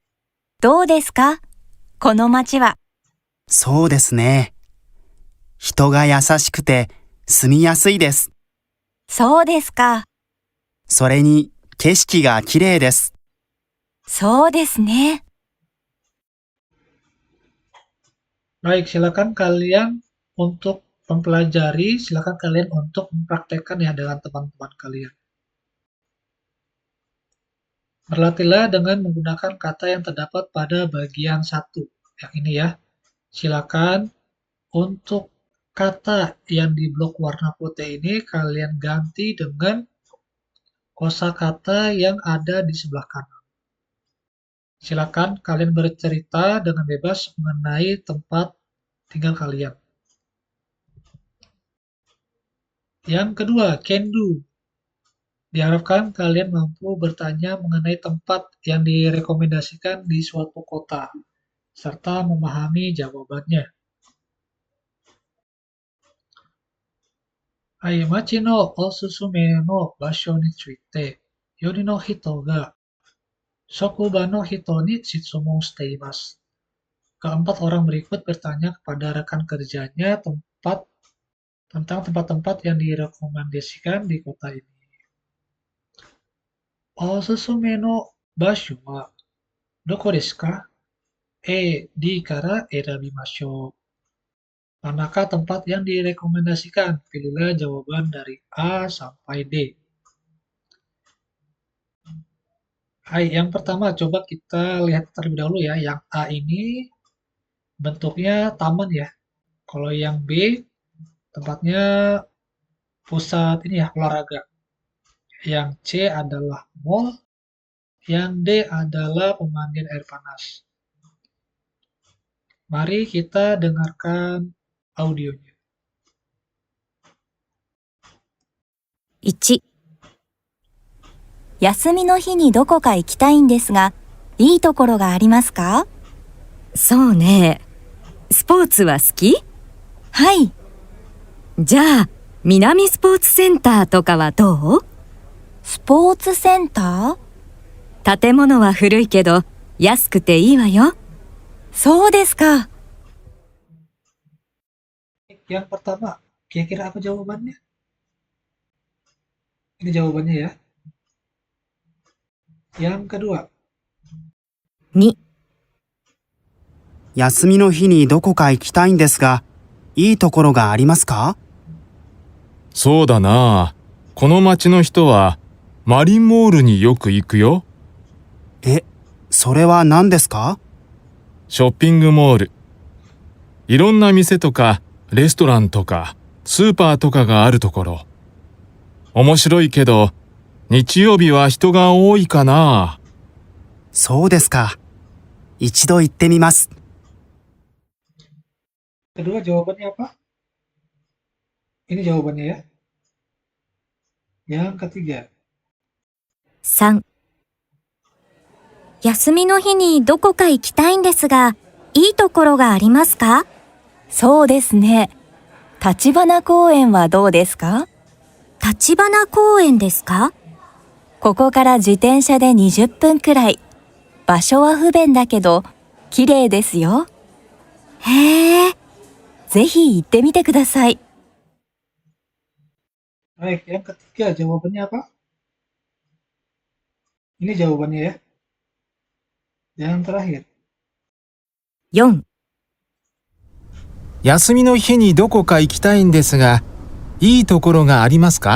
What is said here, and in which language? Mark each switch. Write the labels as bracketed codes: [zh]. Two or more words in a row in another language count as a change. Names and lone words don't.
[ja] どうですか？この町は。そうですね。人が優しくて住みやすいです。そうですか。それに景色が綺麗です。そうですね。 [id] Baik, silakan kalian untuk mempelajari, silakan kalian untuk mempraktekkan ya dengan teman-teman kalian. Berlatihlah dengan menggunakan kata yang terdapat pada bagian satu. Yang ini ya. Silakan untuk kata yang di blok warna putih ini kalian ganti dengan kosakata yang ada di sebelah kanan. Silakan kalian bercerita dengan bebas mengenai tempat tinggal kalian. Yang kedua, [en] can do. [id] Diharapkan kalian mampu bertanya mengenai tempat yang direkomendasikan di suatu kota, serta memahami jawabannya. [ja] はい、町のおすすめの場所について、よりの人が職場の人に質問しています. [id] Keempat orang berikut bertanya kepada rekan kerjanya tentang tempat-tempat yang direkomendasikan di kota ini. [ja] おすすめの場所はどこですか? A、Dから選びましょう. [id] Manakah tempat yang direkomendasikan? Pilihlah jawaban dari A sampai D. Hai, yang pertama coba kita lihat terlebih dahulu ya. Yang A ini bentuknya taman ya. Kalau yang B tempatnya pusat ini ya olahraga. Yang C adalah mall. Yang D adalah pemandian air panas. Mari kita dengarkan audionya. [ja] 1、休みの日にどこか行きたいんですが、いいところがありますか？そうね。スポーツは好き？はい。じゃあ、南スポーツセンターとかはどう？スポーツセンター？建物は古いけど、安くていいわよ。そうですか。 [id] Yang pertama, kira-kira apa jawabannya? Ini jawabannya ya. Yang kedua, [ja] 2、休みの日にどこか行きたいんですが、いいところがありますか？そうだな。この町の人はマリンモールによく行くよ。え、それは何ですか？ショッピングモール。いろんな店とかレストランとかスーパーとかがあるところ。面白いけど、日曜日は人が多いかな。そうですか。一度行ってみます。 [id] kedua jawabannya apa? Ini jawabannya ya. Yang ketiga, [ja] 3、休みの日にどこか行きたいんですが、いいところがありますか？そうですね。立花公園はどうですか？立花公園ですか？ここから自転車で20分くらい。場所は不便だけど、綺麗ですよ。へえ、ぜひ行ってみてください。 [id] baik. Yang ketiga jawabannya apa? Ini jawabannya ya. Yang terakhir, [ja] 4、休みの日にどこか行きたいんですが、いいところがありますか？